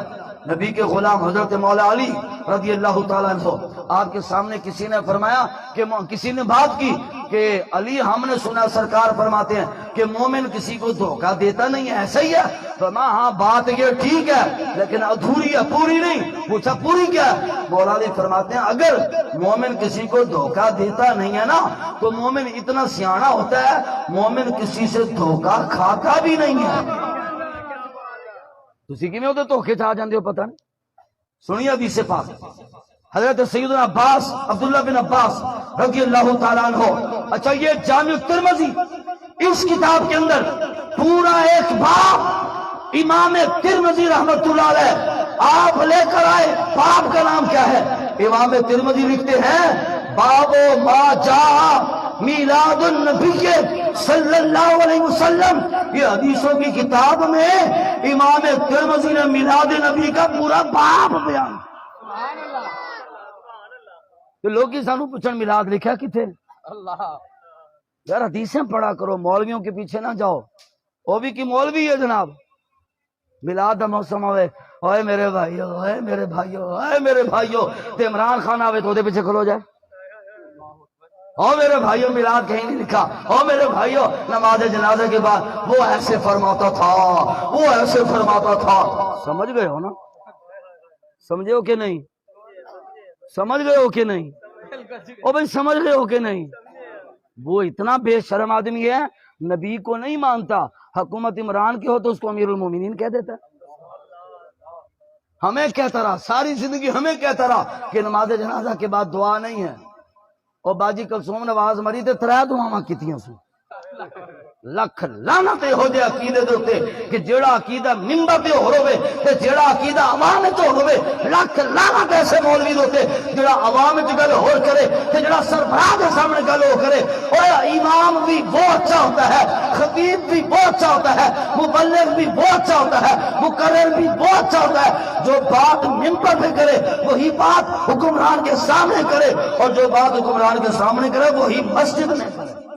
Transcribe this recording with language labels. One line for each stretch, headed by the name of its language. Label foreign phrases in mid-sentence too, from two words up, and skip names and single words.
Urdu: نبی کے غلام حضرت مولا علی
Arabic: رضی اللہ تعالیٰ عنہ،
Urdu: آپ کے سامنے کسی نے فرمایا کہ کسی نے بات کی کہ علی ہم نے سنا سرکار فرماتے ہیں کہ مومن کسی کو دھوکہ دیتا نہیں ہے، ایسا ہی ہے؟ فرمایا ہاں بات یہ ٹھیک ہے لیکن ادھوری ہے، پوری نہیں۔ پوچھا پوری کیا ہے؟ مولا علی فرماتے ہیں اگر مومن کسی کو دھوکہ دیتا نہیں ہے نا تو مومن اتنا سیاںا ہوتا ہے، مومن کسی سے دھوکہ کھاتا بھی نہیں ہے۔
Punjabi: تسی کیویں اودے دھوکے چ آ جاندے ہو پتہ نہیں؟
Urdu: سنیے حدیث پاک، حضرت سیدنا عباس، عبداللہ بن عباس
Arabic: رضی اللہ تعالیٰ عنہ۔
Urdu: اچھا، یہ جامع ترمذی، اس کتاب کے اندر پورا ایک باب امام ترمذی رحمت اللہ علیہ آپ لے کر آئے، باب کا نام کیا ہے؟ امام ترمذی لکھتے ہیں
Arabic: باب ما جاء میلاد النبی صلی اللہ علیہ وسلم۔
Urdu: یہ حدیثوں کی کتاب میں امام ترمذی نے میلاد نبی کا پورا باب بیان۔
Punjabi: تو لوگ ہی سانو پوچھن میلاد لکھا کتنے؟
Urdu: اللہ یار حدیثیں پڑھا کرو، مولویوں کے پیچھے نہ جاؤ، وہ بھی کی مولوی ہے جناب۔
Punjabi: میلاد دا موسم ہوئے،
Urdu: اوے میرے بھائیو، اوے میرے بھائیو، اوے میرے بھائیو،
Punjabi: تے عمران خان آوے تو دے پیچھے کھلو جائے،
Urdu: او میرے بھائیو میلاد کہیں نہیں لکھا، او میرے بھائیو نماز جنازے کے بعد وہ ایسے فرماتا تھا، وہ ایسے فرماتا تھا۔ سمجھ گئے ہو نا؟ سمجھے ہو کہ نہیں؟ سمجھ گئے ہو کہ نہیں؟ او بھائی سمجھ گئے ہو کہ نہیں؟ وہ اتنا بے شرم آدمی ہے، نبی کو نہیں مانتا، حکومت عمران کی ہو تو اس کو امیر المومنین کہہ دیتا ہے۔ ہمیں کہتا رہا ساری زندگی، ہمیں کہتا رہا کہ نماز جنازہ کے بعد دعا نہیں ہے،
Punjabi: اور باجی کلثوم نواز مری تے 3 دعاواں کیتیاں سو۔ لکھ لعنت ہو جائے عقیدے دے اوتے کہ جیڑا عقیدہ منبر تے ہو ہوے تے جیڑا عقیدہ عوام وچ ہو ہوے، لکھ لعنت ایسے مولوی دے اوتے جیڑا عوام وچ گل ہور کرے تے جیڑا سربراہ دے سامنے گل ہو کرے۔
Urdu: اور امام بھی وہ اچھا ہوتا ہے، خطیب بھی وہ اچھا ہوتا ہے، مبلغ بھی وہ اچھا ہوتا ہے، مقرر بھی وہ اچھا ہوتا ہے۔ جو بات منبر پہ کرے وہی بات حکمران کے سامنے کرے، اور جو بات حکمران کے سامنے کرے وہی مسجد میں کرے۔